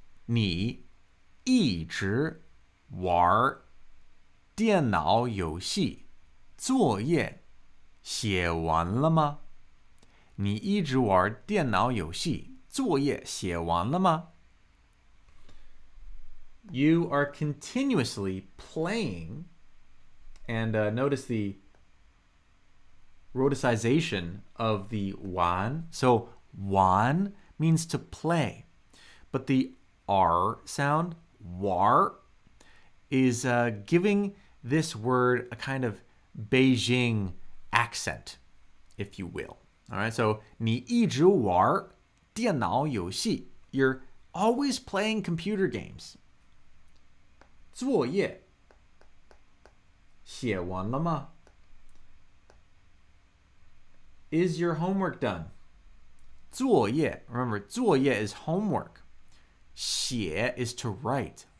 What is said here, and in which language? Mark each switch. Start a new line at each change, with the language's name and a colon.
Chinese: 你一直玩电脑游戏，作业写完了吗？你一直玩电脑游戏，作业写完了吗？
English: You are continuously playing, and notice the rhoticization of the wan. So wan means to play, but the R sound, war, is giving this word a kind of Beijing accent, if you will. All right, so
Chinese: 你一直玩电脑游戏.
English: You're always playing computer games.
Chinese: 作业写完了吗?
English: Is your homework done? 作业, remember, 作业 is homework. 写 is to write.